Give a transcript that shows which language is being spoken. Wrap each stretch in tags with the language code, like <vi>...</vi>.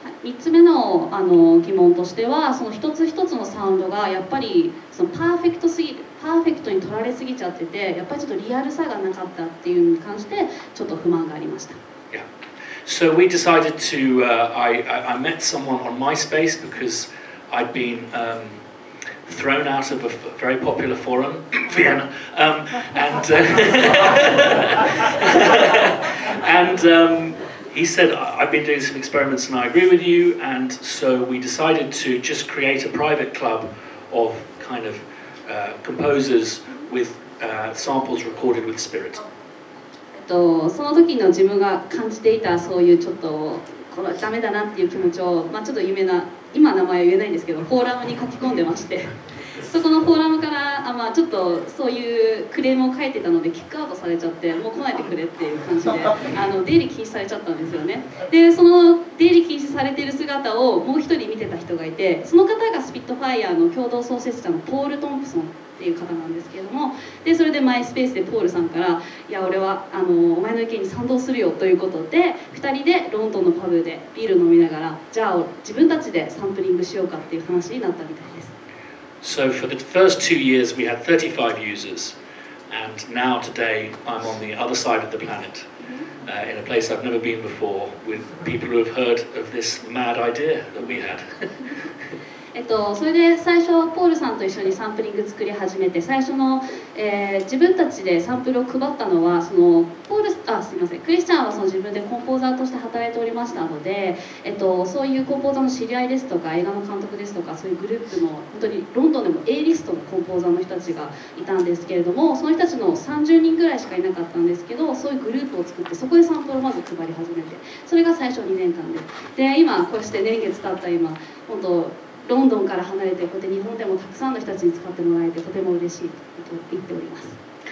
<ja>3つ目の疑問としてはその一つ一つのサウンドがやっぱりそのパーフェクトすぎるパーフェクトに取られすぎちゃってて、やっぱりちょっとリアルさがなかったっていうのに関してちょっと不満がありました。</ja> <en>Yeah. So we decided to. I met someone on MySpace because I'd been thrown out of a very popular forum, Vienna, and he said, I've been doing some experiments and I agree with you, and so we decided to just create a private club of kind of composers with samples recorded with spirit.</en> <ja>その時の自分が感じていたそういうちょっとこれはダメだなっていう気持ちを、ちょっと有名な今名前は言えないんですけどフォーラムに書き込んでまして、そこのフォーラムからちょっとそういうクレームを書いてたのでキックアウトされちゃって、もう来ないでくれっていう感じで出入り禁止されちゃったんですよね。でその出入り禁止されている姿をもう一人見てた人がいて、その方がスピットファイヤーの共同創設者のポール・トンプソンっていう方なんですけれども、でそれでマイスペースでポールさんから「いや俺はお前の意見に賛同するよ」ということで2人でロンドンのパブでビール飲みながら、じゃあ自分たちでサンプリングしようかっていう話になったみたいです。</ja> <en>So for the first 2 years we had 35 users, and now today I'm on the other side of the planet, in a place I've never been before, with people who have heard of this mad idea that we had.</en> <ja>それで最初ポールさんと一緒にサンプリング作り始めて、最初の、自分たちでサンプルを配ったのはすみません、クリスチャンは自分でコンポーザーとして働いておりましたので、そういうコンポーザーの知り合いですとか映画の監督ですとか、そういうグループの本当にロンドンでも A リストのコンポーザーの人たちがいたんですけれども、その人たちの30人ぐらいしかいなかったんですけど、そういうグループを作ってそこでサンプルをまず配り始めて、それが最初2年間で今こうして年月経った今本当ロンドンから離れてこうやって日本でもたくさんの人たちに使ってもらえてとても嬉しいと言っております。</ja>